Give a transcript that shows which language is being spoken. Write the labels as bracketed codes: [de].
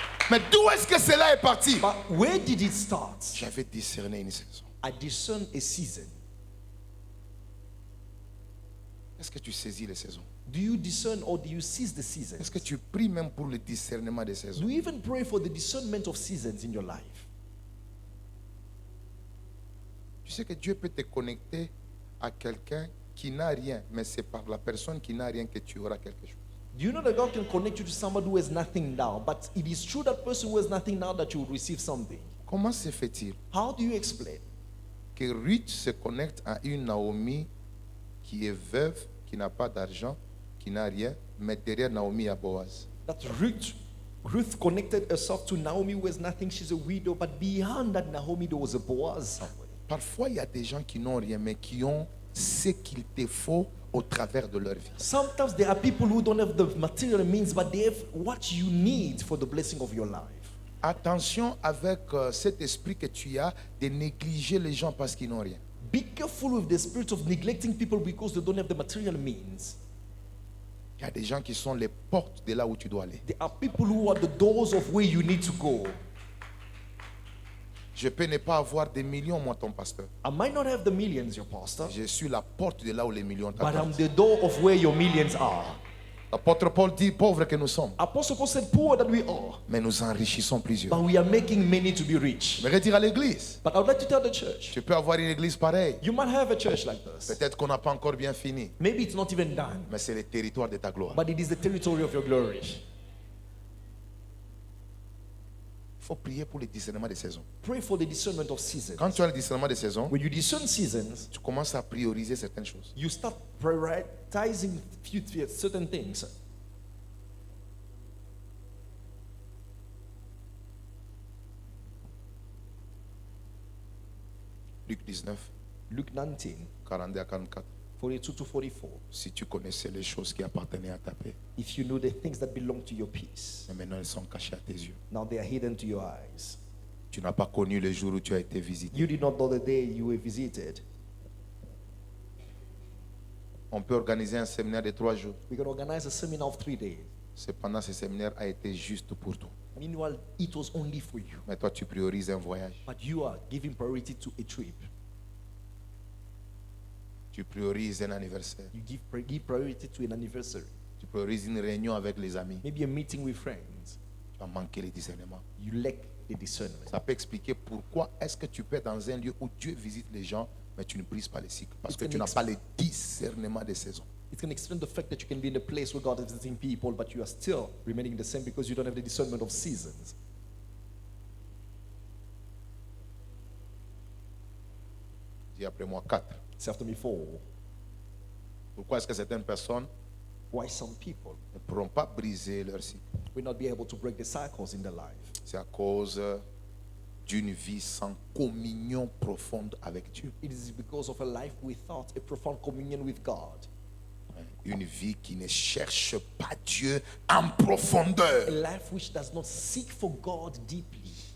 [fr] Mais d'où est-ce que cela est parti? [en] But where did it start? [fr] J'avais discerné une saison. [en] I discern a season. [fr] Est-ce que tu saisis les saisons? [en] Do you discern or do you seize the seasons? [fr] Est-ce que tu pries même pour le discernement des [en] Do [fr] saisons? [en] you even pray for the discernment of seasons in your life? [fr] Tu sais que Dieu peut te connecter à quelqu'un qui n'a rien, mais c'est par la personne qui n'a rien que tu auras quelque chose. [en] Do you know that God can connect you to somebody who has nothing now, but it is through that person who has nothing now that you will receive something? [fr] Comment se fait-il [en] How do you explain [fr] que Ruth se connecte à une Naomi qui est veuve, qui n'a pas d'argent, qui n'a rien, mais derrière Naomi il y a Boaz? [en] that Ruth connected herself to Naomi who has nothing? She's a widow, but behind that Naomi there was a Boaz somewhere. [fr] Parfois, il y a des gens qui n'ont rien, mais qui ont ce qu'il te faut au travers de leur vie. [en] Sometimes there are people who don't have the material means, but they have what you need for the blessing of your life. [fr] Attention avec cet esprit que tu as de négliger les gens parce qu'ils n'ont rien. [en] Be careful with the spirit of neglecting people because they don't have the material means. [fr] Il y a des gens qui sont les portes de là où tu dois aller. [en] There are people who are the doors of where you need to go. [fr] Je peux ne pas avoir des millions, moi, ton pasteur. [en] I might not have the millions, your pastor, [fr] Je suis la porte de là où les millions [en] but I'm [fr] t'attendent. [en] the door of where your millions are. [fr] L'apôtre Paul dit, pauvres que nous sommes, [en] Apostle Paul said, poor that we are, [fr] mais nous enrichissons plusieurs. [en] but we are making many to be rich. [fr] Je vais dire à l'église, [en] But I would like to tell the church, [fr] tu peux avoir une église pareille. [en] you might have a church like this. [fr] Peut-être qu'on n'a pas encore bien fini, [en] Maybe it's not even done, [fr] mais c'est le territoire de ta gloire. [en] but it is the territory of your glory. [fr] Il faut prier pour le discernement des saisons. [en] Pray for the discernment of seasons. [fr] Quand tu as le discernement des saisons, [en] When you discern seasons, [fr] tu commences à prioriser certaines choses. [en] you start prioritizing certain things. [fr] Luc 19, [en] Luke 19, [fr] 42 à 44. [en] 42 to 44. [fr] Si tu connaissais les choses qui appartenaient à ta paix, [en] If you know the things that belong to your peace, [fr] mais maintenant elles sont cachées à tes yeux. [en] now they are hidden to your eyes. [fr] Tu n'as pas connu le jour où tu as été visité. [en] You did not know the day you were visited. [fr] On peut organiser un séminaire de 3 jours. [en] We can organize a seminar of 3 days. [fr] Cependant, ce séminaire a été juste pour toi. [en] Meanwhile, it was only for you. [fr] Mais toi, tu priorises un voyage. [en] But you are giving priority to a trip. [fr] Tu priorises un anniversaire. [en] You give priority to an anniversary. [fr] Tu priorises une réunion avec les amis. [en] Maybe a meeting with friends. [fr] Tu vas manquer le discernement. [en] You lack the discernment. [fr] Ça peut expliquer pourquoi est-ce que tu peux être dans un lieu où Dieu visite les gens, mais tu ne brises pas les cycles. Parce que tu n'as pas le discernement des saisons. [en] It can explain the fact that you can be in a place where God is visiting people, but you are still remaining the same because you don't have the discernment of seasons. [fr] Dis après moi 4. [en] Say after me 4. [fr] Pourquoi est-ce que certaines personnes [en] Why some people [fr] ne pourront pas briser leur cycle? [en] will not be able to break the cycles in their life? [fr] C'est à cause d'une vie sans communion profonde avec Dieu. [en] It is because of a life without a profound communion with God. [fr] Une vie qui ne cherche pas Dieu en profondeur. A life which does not seek for God deeply.